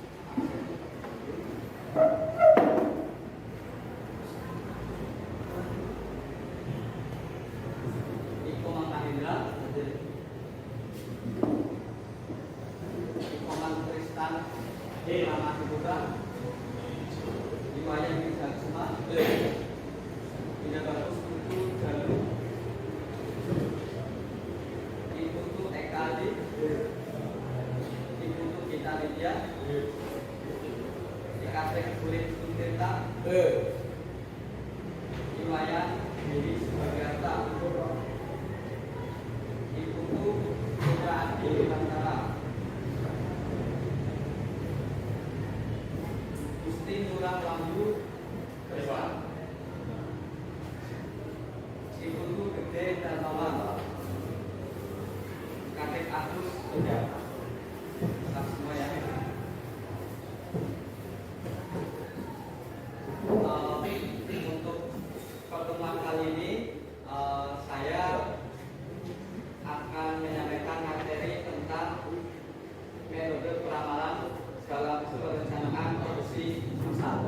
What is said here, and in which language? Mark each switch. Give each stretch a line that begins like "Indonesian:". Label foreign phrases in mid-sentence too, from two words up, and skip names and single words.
Indonesian: Iko Mahendra, Iko Kristan, Lama Hiburan, Iwaya Bisa Semua, Bina Bagus Kutu Jalu, Iputu Ekadi, Iputu Kita Widya, Ikatek Kulit Kuntirta, Iwayan Diri Subagarta, Iputu Putra Adi Bantara, Gusti Murah Lambu Kristan, Iputu Gede Darmawan, Kakek Agus Sujata. Tetap semua ya. Untuk pertemuan kali ini saya akan menyampaikan materi tentang metode peramalan segala perencanaan produksi usaha.